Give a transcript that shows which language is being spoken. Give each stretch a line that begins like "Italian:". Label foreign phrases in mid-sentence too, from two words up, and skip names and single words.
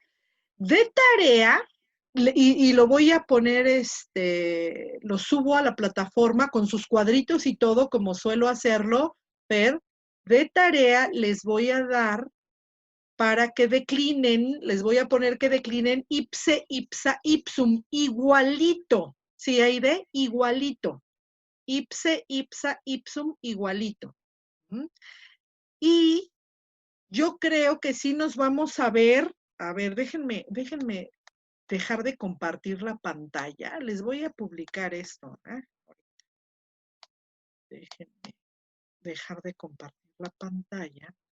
Spanish: De tarea, y lo voy a poner, lo subo a la plataforma con sus cuadritos y todo, como suelo hacerlo, Fer. De tarea les voy a dar para que declinen, les voy a poner que declinen
Latin: ipse, ipsa, ipsum,
Spanish: igualito. ¿Sí, Aide? Igualito.
Latin: Ipse, ipsa, ipsum,
Spanish: igualito. ¿Mm? Y yo creo que sí nos vamos a ver. A ver, déjenme dejar de compartir la pantalla. Les voy a publicar esto. Déjenme dejar de compartir la pantalla.